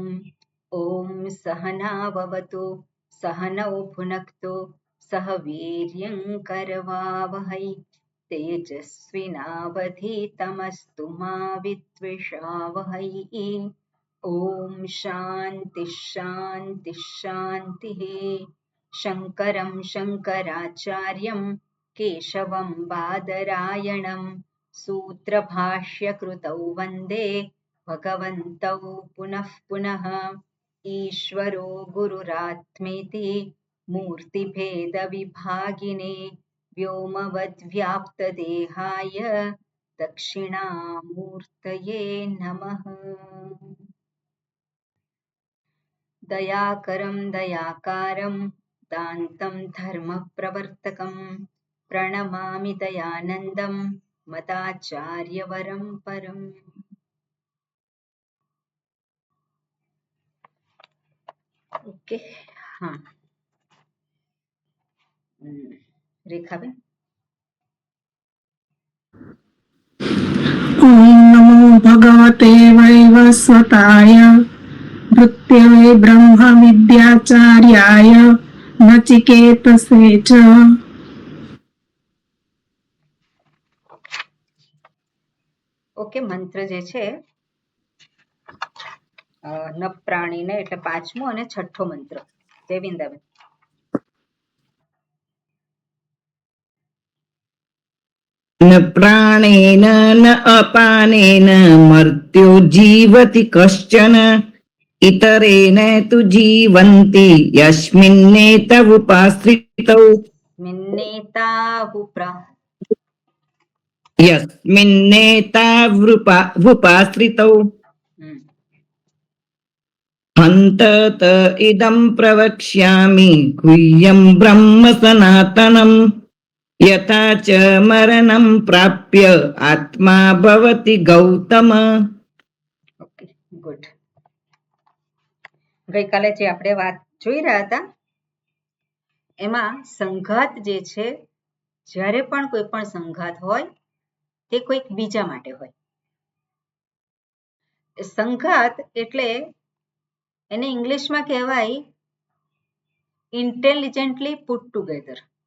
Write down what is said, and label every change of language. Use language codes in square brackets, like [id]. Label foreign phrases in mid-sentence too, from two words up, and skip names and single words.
[sa] ॐ सहनाववतु सहनौ भुनक्तु सह वीर्यं करवावहै तेजस्विनावधीतमस्तु मा विद्विषावहै. ॐ शान्ति शान्ति शान्तिः. शङ्करं शङ्कराचार्यं केशवं बादरायणं सूत्रभाष्यकृतौ वन्दे भगवन्तौ पुनः पुनः. ईश्वरो गुरुरात्मेति मूर्तिभेदविभागिने व्योमवद्व्याप्तदेहाय दक्षिणामूर्तये नमः. दयाकरं दयाकारं दान्तं धर्मप्रवर्तकं प्रणमामि दयानन्दं मदाचार्यवरं परम्. [gu] ઓકે, હા, રેખાબેન. [sa] भगवते वैवस्वताय भृत्यवे ब्रह्मविद्याचार्याय नचिकेतसे च। [gu] ઓકે, મંત્ર જે છે [sa] न प्राणीने [gu] એટલે પાંચમો અને છઠ્ઠો મંત્ર. જયવિંદાબેન. [sa] न प्राणेन न अपानेन मर्त्यो जीवति कश्चन इतरेण तु जीवन्ति यस्मिन्नेतवुपाश्रितौ यस्मिन्नेतावुपाश्रितौ हन्तत इदं प्रवक्ष्यामि गुह्यं ब्रह्म सनातनम् यथा च मरणं प्राप्य आत्मा भवति गौतम. [en] okay, good. [gu] ગઈકાલે જે આપણે વાત જોઈ રહ્યા હતા એમાં સંઘાત જે છે, જ્યારે પણ કોઈ પણ સંઘાત હોય તે કોઈક બીજા માટે હોય. સંઘાત એટલે એને ઇંગ્લિશમાં કહેવાય [en] intelligently put together.